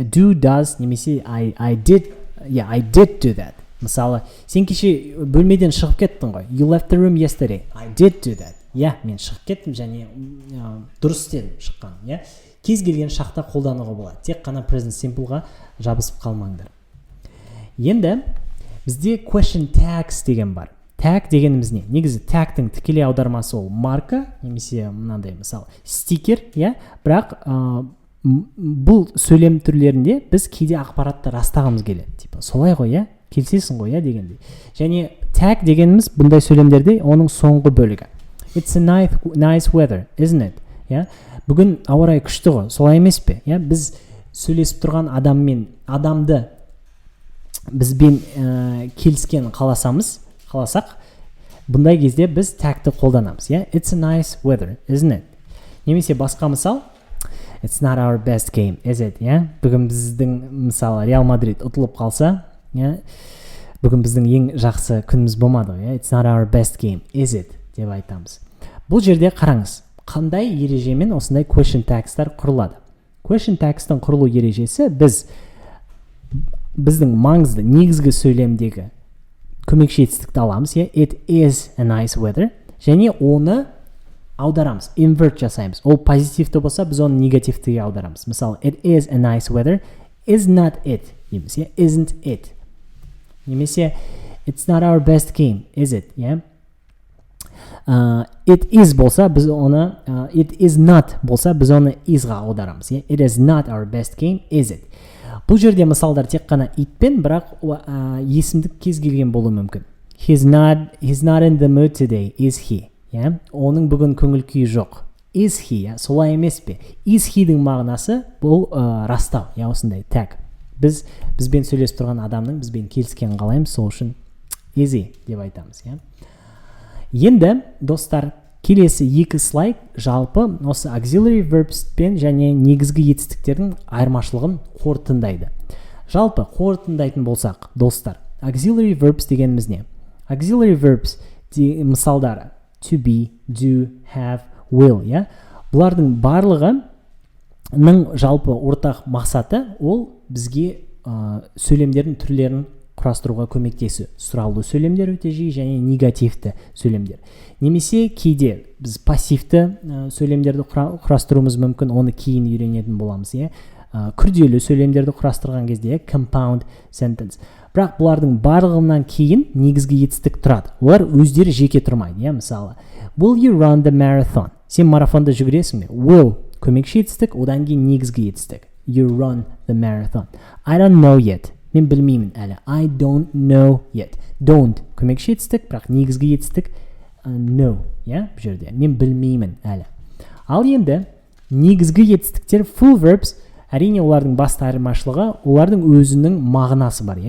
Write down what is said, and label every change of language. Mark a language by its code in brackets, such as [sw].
[en] Do, does, немесе I did do that. [kk] Мысалы, сен кеше бөлмеден шығып кеттің ғой. [en] You left the room yesterday. I did do that. [kk] Мен шығып кеттім және дұрыс істедім шыққан. Кез келген шақта қолдануға болады. Тек қана present simple-ға жабысып қалмаңдар. Енді бізде question tags деген бар. Tag дегеніміз не? Негізі tag-тің тікелей аудармасы ол марка, немесе мынандай мысалы стикер, бірақ бұл сөйлем түрлерінде біз кейде ақпаратты растағымыз келеді. Типа солай ғой, келсесің ғой, дегендей. Және tag дегеніміз бұндай сөйлемдерде оның соңғы бөлігі. [en] It's a nice weather, isn't it? [kk] Бүгін ауа райы күшті ғой, солай емес пе? Біз сөйлесіп тұрған адамды бізбен келіскен қаласақ, бұндай кезде біз tag-ті қолданамыз. [en] It's a nice weather, isn't it? [kk] Немесе басқа мысал, [en] It's not our best game, is it? [kk] Бүгін біздің мысалы Реал Мадрид ұтылып қалса, бүгін біздің ең жақсы күніміз болмады. [en] It's not our best game, is it? [kk] Деп айтамыз. Бұл жерде қараңыз, қандай ережемен осындай question tags-тар құрылады. Question tags-тың құрылу ережесі біздің маңызды негізгі сөйлемдегі көмекші етістікті аламыз. [en] It is a nice weather. [kk] Және оны аударамыз, invert жасаймыз. Ол позитивті болса, біз оны негативтіге аударамыз. [en] Мысалы, it is a nice weather, is not it. Немесе, isn't it. Немесе, it's not our best game, is it. It is [kk] болса, біз оны, [en] it is not [kk] болса, біз оны is-ға аударамыз. [en] It is not our best game, is it. [kk] Бұл жерде мысалдар тек қана itпен, бірақ есімдік кез келген болуы мүмкін. [en] He's not in the mood today, is he? [kk] Оның бүгін көңіл күйі жоқ. [en] Is he? [kk] Солай емес пе? Is he-дің мағынасы бұл растау, осындай tag. Бізбен сөйлесіп тұрған адамның бізбен келіскенін қалаймыз, сол үшін [en] is he [kk] деп айтамыз. Енді достар, келесі екі слайд жалпы осы auxiliary verbs пен және негізгі етістіктердің айырмашылығын қорытындайды. Жалпы қорытындайтын болсақ, достар, auxiliary verbs дегеніміз не? Auxiliary verbs мысалдары to be, do, have, will. Бұлардың барлығының жалпы ортақ мақсаты ол бізге сөйлемдердің түрлерін құрастыруға көмектесу. Сұралды сөйлемдер өте жиі және негативті сөйлемдер. Немесе кейде біз пассивті сөйлемдерді құрастыруымыз мүмкін, оны кейін үйренетін боламыз. Күрделі сөйлемдерді құрастырған кезде compound sentence. Бірақ бұлардың барлығынан кейін негізгі етістік тұрады. Олар өздері жеке тұрмайды. [en] Мысалы, will you run the marathon? [kk] Сен марафонда жүгіресің бе? Will көмекші етістік, одан кейін негізгі етістік. [en] You run the marathon. I don't know yet. [kk] Мен білмеймін әлі. [en] I don't know yet. [kk] Don't көмекші етістік, бірақ негізгі етістік know. Бұл жерде мен білмеймін әлі. Ал енді негізгі етістіктер full verbs, әрине олардың басты айырмашылығы, олардың өзінің мағынасы бар.